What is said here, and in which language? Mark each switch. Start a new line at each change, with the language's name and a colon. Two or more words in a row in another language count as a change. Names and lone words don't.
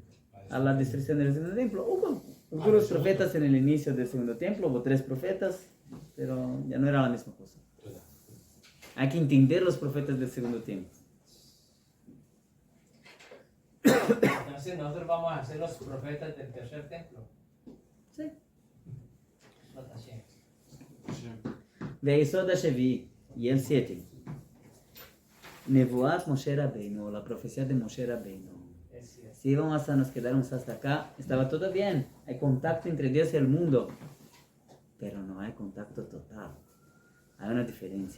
Spanish: A la destrucción del segundo templo hubo algunos profetas en el inicio del segundo templo, hubo 3 profetas, pero ya no era la misma cosa. Hay que entender los profetas del segundo templo. Entonces nosotros vamos a ser los profetas del tercer templo. Sí.
Hebrew: והיסוד השביעי,
Spanish: y el 7.
Hebrew: נבואת משה רבנו,
Spanish: la profecía de Moshe Rabbeinu. Es cierto. Si vamos a nos quedarnos hasta acá, estaba todo bien. Hay contacto entre Dios y el mundo. Pero no hay contacto total. Hay una diferencia.